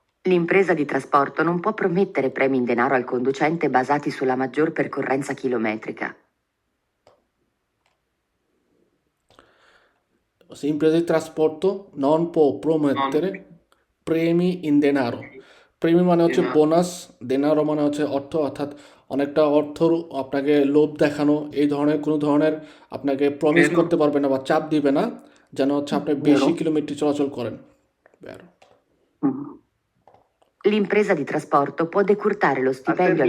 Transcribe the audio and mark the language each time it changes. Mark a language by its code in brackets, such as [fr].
[it] L'impresa di trasporto non può promettere premi in denaro al conducente basati sulla maggior percorrenza chilometrica. Impresa di trasporto non può promettere premi in denaro. [bn] প্রেমি মানে হচ্ছে [it] Denaro. [bn] Bonus, দেনারো মানে হচ্ছে অর্থ, অর্থাৎ অনেকটা অর্থ আপনাকে লোভ দেখানো, এই ধরনের কোনো ধরনের আপনাকে প্রমিস [it] Vero. [bn] করতে পারবে না বা চাপ দিবে না যেন হচ্ছে আপনি বেশি কিলোমিটার চলাচল করেন। [it] Vero. L'impresa di trasporto può decurtare lo stipendio al